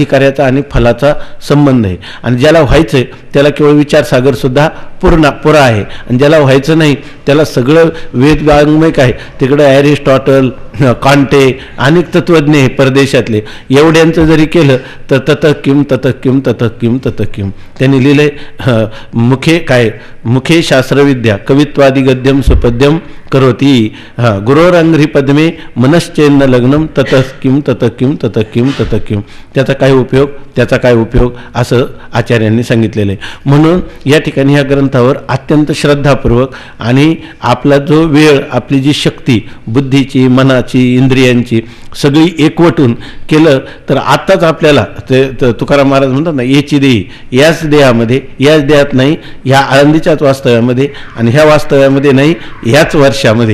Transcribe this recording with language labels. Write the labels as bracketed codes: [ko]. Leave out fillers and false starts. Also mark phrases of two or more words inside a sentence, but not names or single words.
[mr] अधिकाऱ्याचा आणि फलाचा संबंध आहे. आणि ज्याला व्हायचं आहे त्याला केवळ विचारसागरसुद्धा पुरा आहे, आणि ज्याला व्हायचं नाही त्याला सगळं वेद वाङ्मय आहे. तिकडं ॲरिस्टॉटल, कांटे, अनेक तत्त्वज्ञ आहे परदेशातले, एवढ्यांचं जरी केलं तर [sa] ततः किम ततः किम ततः किम ततः किम. [mr] त्यांनी लिहिलंय [sa] मुखे शास्त्रविद्या कवित्वादी गद्यम सुपद्यम करोती गुरोरंघ्री पद्मे मनश्चेन्न लग्नम ततः किम ततः किम ततः किम ततः किम. [mr] त्याचा काय उपयोग असं आचार्यांनी सांगितलेलं आहे. म्हणून या ठिकाणी ह्या ग्रंथावर अत्यंत श्रद्धापूर्वक आणि आपला जो वेळ, आपली जी शक्ती बुद्धीची, मनाची, इंद्रियांची सगळी एकवटून केलं तर आत्ताच आपल्याला तुकाराम महाराज म्हणतात ना, याची देही याच देहामध्ये, याच देहात नाही, ह्या आळंदीच्याच वास्तव्यामध्ये, आणि ह्या वास्तव्यामध्ये नाही, ह्याच वर्षामध्ये.